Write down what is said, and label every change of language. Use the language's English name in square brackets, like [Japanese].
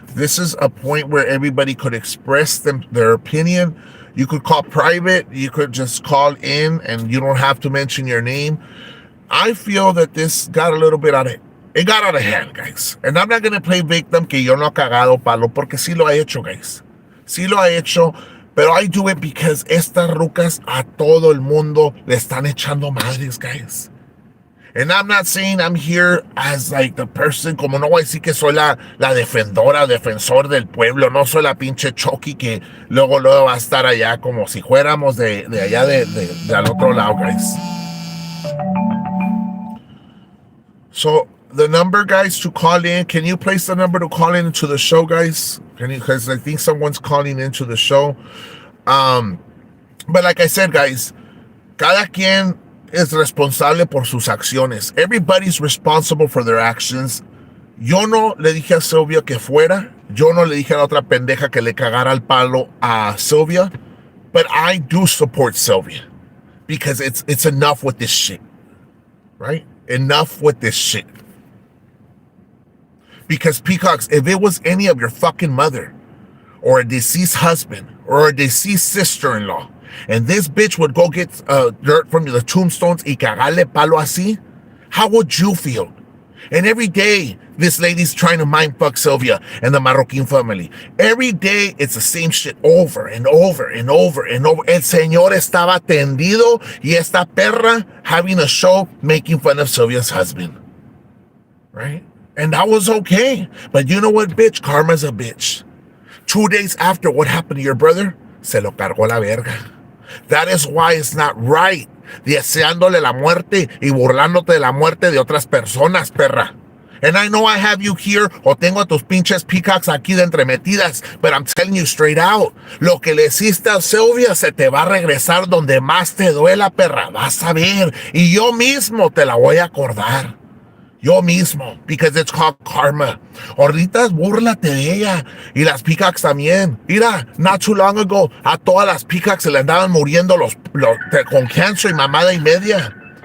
[English] This is a point where everybody could express their opinion. You could call private. You could just call in, and you don't have to mention your name. I feel that this got a little bit it got out of hand, guys. And I'm not going to play victim, [Spanish] que yo no he cagado palo, porque sí lo ha hecho, guys. Sí lo ha hecho, pero [English] I do it because [Spanish] estas rucas a todo el mundo le están echando madres, guys. [English] And I'm not saying I'm here as like the person, [Spanish] como no voy a decir que soy la defensor del pueblo, no soy la pinche Chucky que luego va a estar allá como si fuéramos de allá de al otro lado, guys. [English] So, the number, guys, to call in, can you place the number to call into the show, guys? Because I think someone's calling into the show. But like I said, guys, [Spanish] cada quien es responsable por sus acciones. [English] Everybody's responsible for their actions. [Spanish] Yo no le dije a Sylvia que fuera. Yo no le dije a la otra pendeja que le cagara el palo a Sylvia. [English] But I do support Sylvia. Because it's enough with this shit. Right? Enough with this shit. Because, Peacocks, if it was any of your fucking mother, or a deceased husband, or a deceased sister-in-law, and this bitch would go get dirt from the tombstones [Spanish] y cagarle palo así, [English] how would you feel? And every day, this lady's trying to mind fuck Sylvia and the Marroquin family. Every day, it's the same shit over and over and over and over. [Spanish] El señor estaba tendido y esta perra [English] having a show making fun of Sylvia's husband. Right? And that was okay. But you know what, bitch? Karma's a bitch. 2 days after what happened to your brother, [Spanish] se lo cargó la verga. [English] That is why it's not right. [Spanish] Deseándole la muerte y burlándote de la muerte de otras personas, perra. [English] And I know I have you here, [Spanish] o tengo a tus pinches peacocks aquí de entremetidas, [English] but I'm telling you straight out, [Spanish] lo que le hiciste a Sylvia se te va a regresar donde más te duela, perra. Vas a ver. Y yo mismo te la voy a acordar. Yo mismo, [English] because it's called karma. [Spanish] Ahorita búrlate de ella. Y las peacocks también. Mira, [English] not too long ago, [Spanish] a todas las peacocks se le andaban muriendo con cáncer y mamada y media.